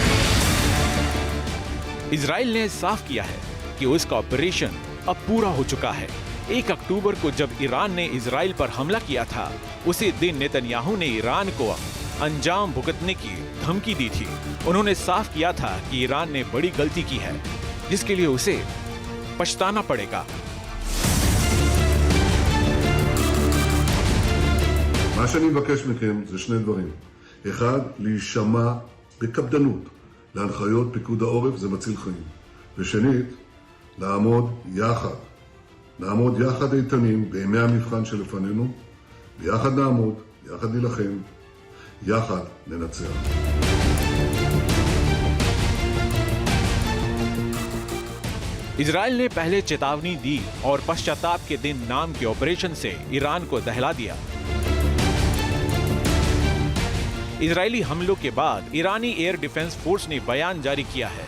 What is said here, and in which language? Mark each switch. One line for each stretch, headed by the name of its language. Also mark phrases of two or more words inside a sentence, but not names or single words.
Hindi: इजराइल ने साफ किया है कि उसका ऑपरेशन अब पूरा हो चुका है। 1 अक्टूबर को जब ईरान ने इजराइल पर हमला किया था, उसी दिन नेतन्याहू ने ईरान को अंजाम भुगतने की धमकी दी थी। उन्होंने साफ किया था कि ईरान ने बड़ी गलती की है, जिसके लिए उसे पछताना पड़ेगा।
Hebrew: מה שאני מבקש מכם זה 2 דברים. 1, להישמע בקפדנות להנחיות פיקוד העורף, זה מציל חיים. ושנית, לעמוד יחד איתנים בימי המבחן שלפנינו, ביחד נעמוד, יחד נילחם, יחד ננצח.
Hindi: इजराइल ने पहले चेतावनी दी और पश्चाताप के दिन नाम के ऑपरेशन से ईरान को दहला दिया। इजरायली हमलों के बाद ईरानी एयर डिफेंस फोर्स ने बयान जारी किया है।